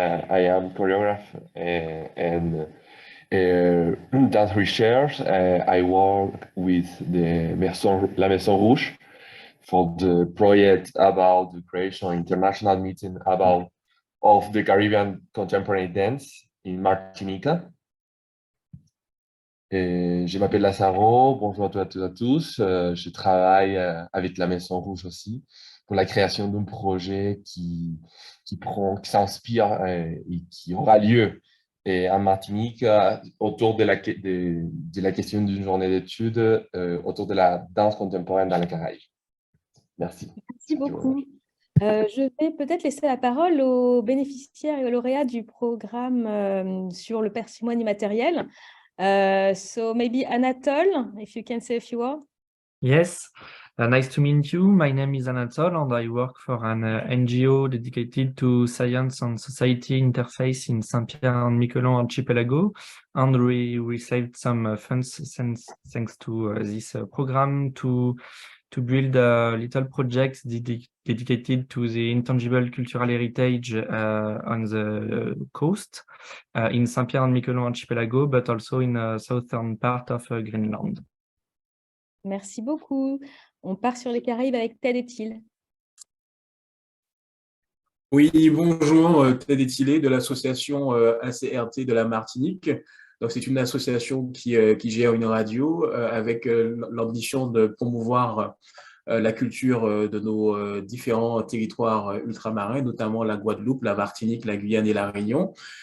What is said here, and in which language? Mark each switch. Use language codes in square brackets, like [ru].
[en] I am choreographer and dance research. I work with La Maison Rouge for the project about the creation of international meeting of the Caribbean contemporary dance in Martinica. [fr] Je m'appelle Lazaro, bonjour à toutes et à tous. Je travaille avec La Maison Rouge aussi pour la création d'un projet qui s'inspire et qui aura lieu en Martinique autour de la question d'une journée d'études autour de la danse contemporaine dans les Caraïbes. Merci. Merci beaucoup. Je vais peut-être laisser la parole aux bénéficiaires et aux lauréats du programme sur le patrimoine immatériel. [en] So maybe Anatole, if you can say a few words. Yes, nice to meet you. My name is Anatole and I work for an NGO dedicated to science and society interface in Saint-Pierre and Miquelon Archipelago. And we received some funds thanks to this program to build a little project dedicated to the intangible cultural heritage on the coast in Saint-Pierre and Miquelon Archipelago, but also in the southern part of Greenland. [fr] Merci beaucoup. On part sur les Caraïbes avec Ted et Thiel. Oui, bonjour, Ted et Thiel de l'association ACRT de la Martinique. Donc, c'est une association qui gère une radio avec l'ambition de promouvoir la culture de nos différents territoires ultramarins, notamment la Guadeloupe, la Martinique, la Guyane et la Réunion.